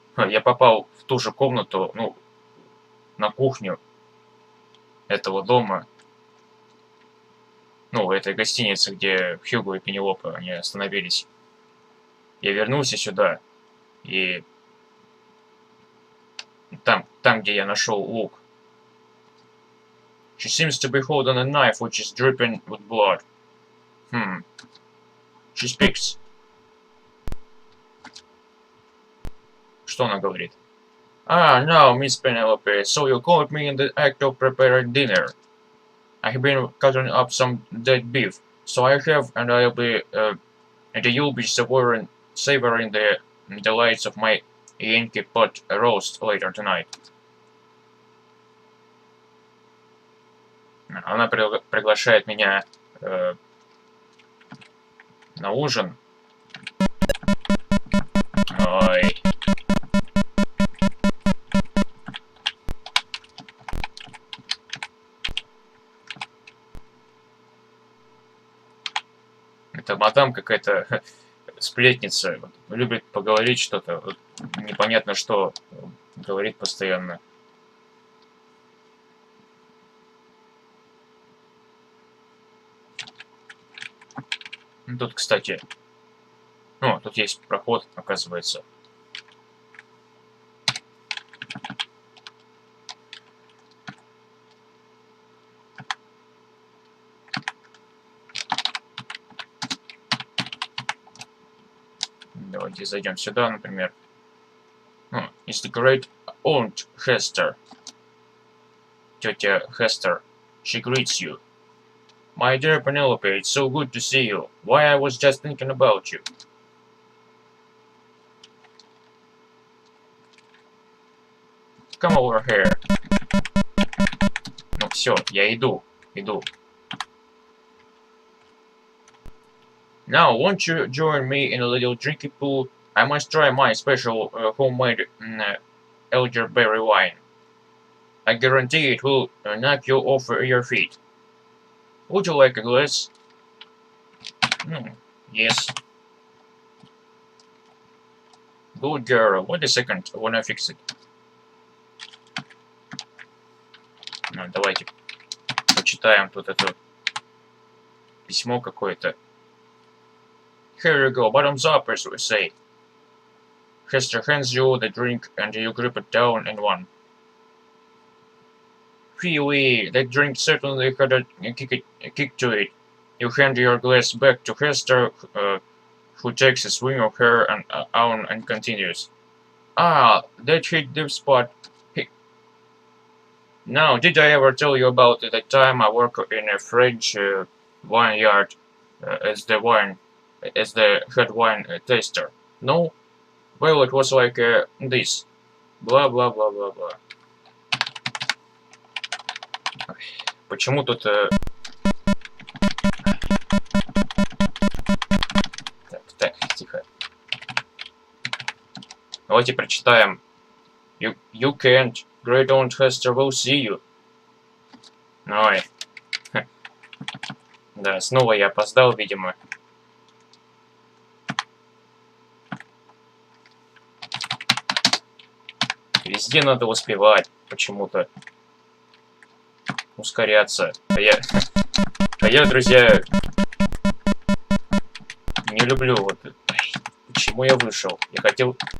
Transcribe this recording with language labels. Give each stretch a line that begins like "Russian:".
Russian: Я попал в ту же комнату, ну, на кухню этого дома. Ну, в этой гостинице, где Hugo и Пенелопа, они остановились. Я вернулся сюда, и там, где я нашел лук.
English: She seems to be holding a knife which is dripping with blood. She speaks.
Russian: Что она говорит?
English: Ah, now, Miss Penelope, so you caught me in the act of preparing dinner. I have been cutting up some dead beef, so I have, and you'll be savoring the delights of my Yankee pot roast later tonight.
Russian: Она приглашает меня на ужин. Ой. Это мадам какая-то сплетница. Любит поговорить что-то. Непонятно что говорит постоянно. Тут, кстати... О, тут есть проход, оказывается. Давайте зайдем сюда, например.
English: It's the great aunt Hester.
Russian: Тетя Hester.
English: She greets you. My dear Penelope, it's so good to see you. Why, I was just thinking about you. Come over here.
Russian: Ну все, я иду.
English: Now, won't you join me in a little drinky pool? I must try my special homemade elderberry wine. I guarantee it will knock you off your feet. Would you like a glass? Yes. Good girl. Wait a second, I wanna fix it.
Russian: Ну, давайте почитаем тут это письмо какое-то.
English: Here you go, bottoms up, as we say. Hester hands you the drink and you grip it down in one. Phoebe, that drink certainly had a kick to it. You hand your glass back to Hester, who takes a swing of her and continues. Ah, that hit the spot. Now, did I ever tell you about the time I worked in a French vineyard as the head wine taster? No? Well, it was like this. Blah, blah, blah, blah, blah.
Russian: Почему тут... Так, тихо. Давайте прочитаем.
English: You can't. Great aunt Hester will see you.
Russian: Ой. Да, снова я опоздал, видимо. Везде надо успевать почему-то. Ускоряться. А я, друзья, не люблю вот... Почему я вышел? Я хотел...